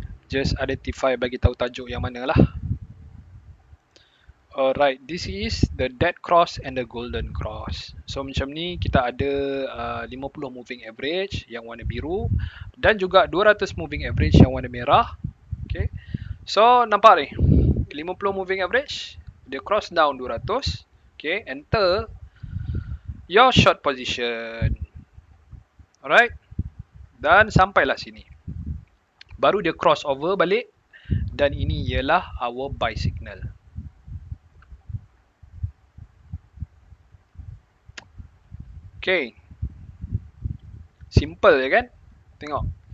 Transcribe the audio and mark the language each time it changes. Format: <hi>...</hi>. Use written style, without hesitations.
<en>Just identify</en> <ms>bagi tahu tajuk yang mana lah.</ms> <en>Alright, this is the dead cross and the golden cross.</en> <ms>So macam ni kita ada 50 moving average yang warna biru dan juga 200 moving average yang warna merah. Okay. So nampak ni 50 moving average, dia cross down 200.</ms> <en>Okay, enter your short position.</en> <ms>Alright. Dan sampailah sini. Baru dia cross over balik dan ini ialah</ms> <en>our buy signal.</en> <ms>Okay. Simple je kan? Tengok.</ms>